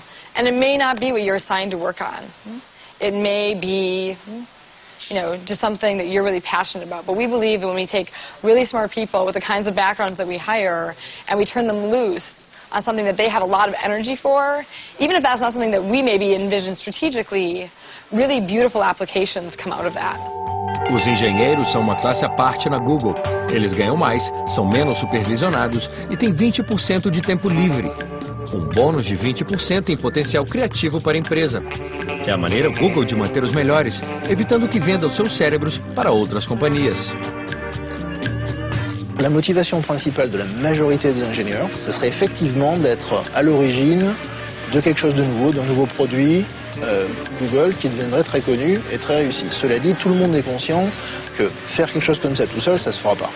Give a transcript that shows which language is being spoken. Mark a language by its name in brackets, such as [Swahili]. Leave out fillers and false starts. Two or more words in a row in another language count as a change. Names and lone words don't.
[English] And it may not be what you're assigned to work on. It may be, just something that you're really passionate about. But we believe that when we take really smart people with the kinds of backgrounds that we hire, and we turn them loose on something that they have a lot of energy for, even if that's not something that we maybe envision strategically, really beautiful applications come out of that. [Portuguese] Os engenheiros são uma classe à parte na Google. Eles ganham mais, são menos supervisionados e têm 20% de tempo livre. Um bônus de 20% em potencial criativo para a empresa. É a maneira Google de manter os melhores, evitando que vendam seus cérebros para outras companhias. [French] La motivation principale de la majorité des ingénieurs, ce serait effectivement d'être à l'origine de quelque chose de nouveau, d'un nouveau produit, Google, qui deviendrait très connu et très réussi. Cela dit, tout le monde est conscient que faire quelque chose comme ça tout seul, ça se fera pas.